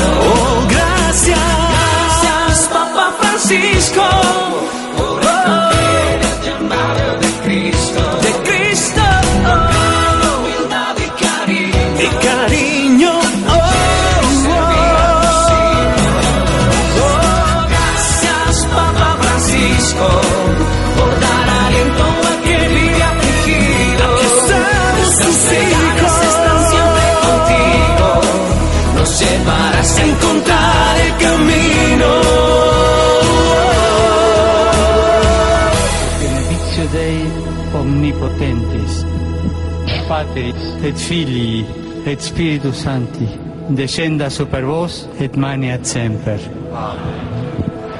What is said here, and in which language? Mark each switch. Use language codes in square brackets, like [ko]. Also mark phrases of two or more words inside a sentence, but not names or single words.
[es] Oh, gracias, gracias, Papa Francisco, por acoger el llamado de Cristo, con humildad y cariño, gracias, Papa Francisco, por dar aliento al que vive afligido. Nuestras plegarias están siempre contigo, nos llevarás a encontrar el camino. [la] Benedictio Dei omnipotentis, Patris et Filii et Spiritus Sancti, descenda super vos et maneat semper. Amen.